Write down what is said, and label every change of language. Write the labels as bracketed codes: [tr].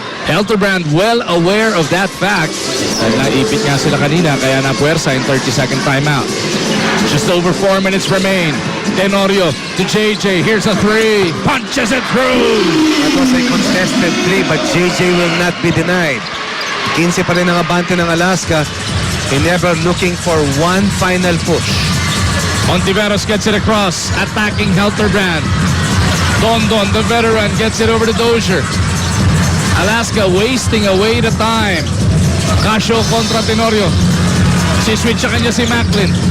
[en] Helterbrand well aware of that fact. [tl] Dahil naipit nga sila kanina kaya napuwersa in 30-second timeout. [en] Just over 4 minutes remain. Tenorio to JJ. Here's a 3. Punches it through. That was a contested 3, but JJ will not be denied. [tl] 15 pa rin ang abante ng Alaska. [en] Ginebra looking for one final push. Ontiveros gets it across. Attacking Helterbrand. Dondon, the veteran, gets it over to Dozier. Alaska wasting away the time. [tl] Casio kontra Tenorio. Si-switch sa kanya si Macklin.